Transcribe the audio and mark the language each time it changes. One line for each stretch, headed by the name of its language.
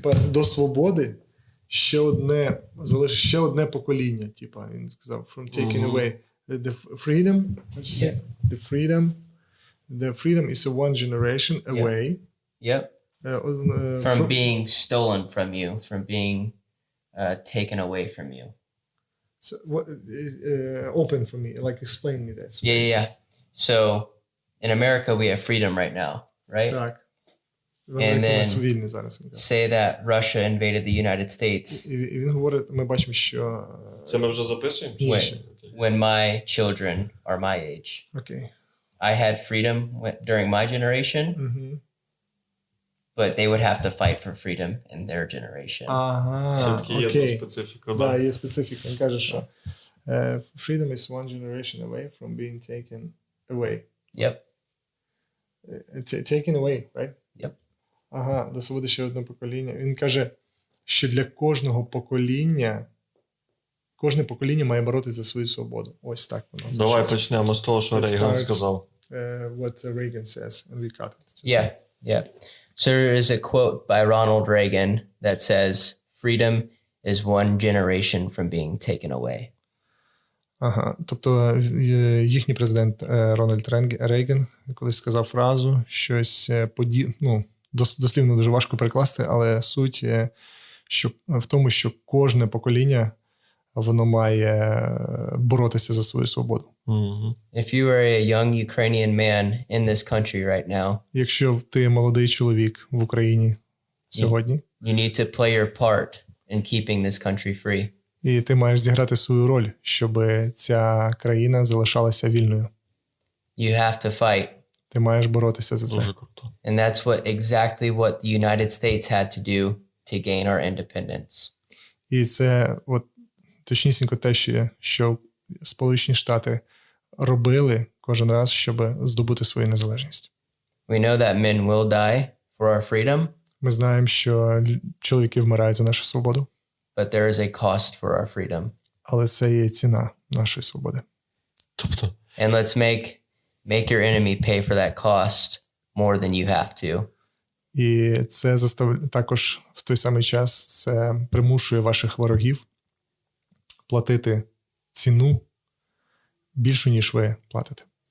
Ukrainian: До свободи ще одне покоління. Він сказав,
English: from taking away the freedom. Yeah. The freedom is a one generation away. Yep. From being stolen from you, from being taken away from you. So what? Open for me. Explain me that. Yeah. So in America we have freedom right now, right?
Ukrainian: Так.
English: And then say that Russia invaded the United States.
Ukrainian: І він говорить, ми бачимо, що... Це ми вже записуємо?
English: When my children are my age. Okay. I had freedom during my generation, but they would have to fight for freedom in their generation.
Ukrainian: Все-таки є специфіка. Так, є специфіка. Він каже, що
English: freedom is one generation away from being taken away. Yep. Taken away, right? Yep.
Ukrainian: Ага, до свободи ще одне покоління. Він каже, що для кожного покоління, кожне покоління має боротися за свою свободу. Ось так воно. Давай почнемо з того, що Рейган сказав.
English: What Reagan says, and we cut it. Yeah. So there is a quote by Ronald Reagan that says, freedom is one generation from being taken away.
Ukrainian: Ага, тобто їхній президент Рональд Рейган колись сказав фразу, щось дослівно дуже важко перекласти, але суть в тому, що кожне покоління воно має боротися за свою свободу.
English: If you are a young Ukrainian man in this country right now,
Ukrainian: Якщо ти молодий чоловік в Україні сьогодні,
English: you need to play your part in keeping this country free.
Ukrainian: і ти маєш зіграти свою роль, щоб ця країна залишалася вільною.
English: You have to fight.
Ukrainian: Ти маєш боротися за це. Дуже круто.
English: And that's exactly what the United States had to do to gain our independence.
Ukrainian: І це точнісінько те, що Сполучені Штати робили кожен раз, щоб здобути свою незалежність.
English: We know that men will die for our freedom,
Ukrainian: Ми знаємо, що чоловіки вмирають за нашу свободу,
English: but there is a cost for our freedom.
Ukrainian: але це є ціна нашої свободи. Тобто,
English: And let's make your enemy pay for that cost more than you have to.
Ukrainian: І це також в той самий час це примушує ваших ворогів платити ціну більшу, ніж ви платите.